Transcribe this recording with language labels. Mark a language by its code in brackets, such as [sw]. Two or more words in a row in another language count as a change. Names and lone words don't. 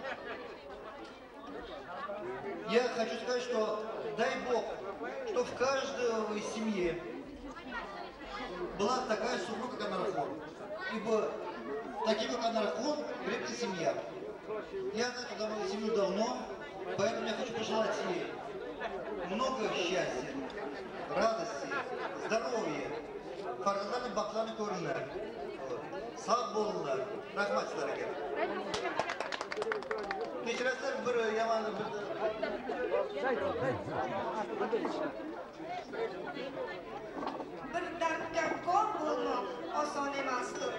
[ru] Я хочу сказать, что дай Бог, что в каждой семье была такая супруга, как Анархон. Ибо таким, как Анархон, крепкая семья. Я знаю эту семью давно, поэтому я хочу пожелать ей много счастья, радости, здоровья, [uz] farzandlarni baxtlarni ko'ringlar. Sog' bo'linglar. Rahmat sizlarga. Kechirasizlar bir yomon bir dardga kor bo'lmoq oson emasdir.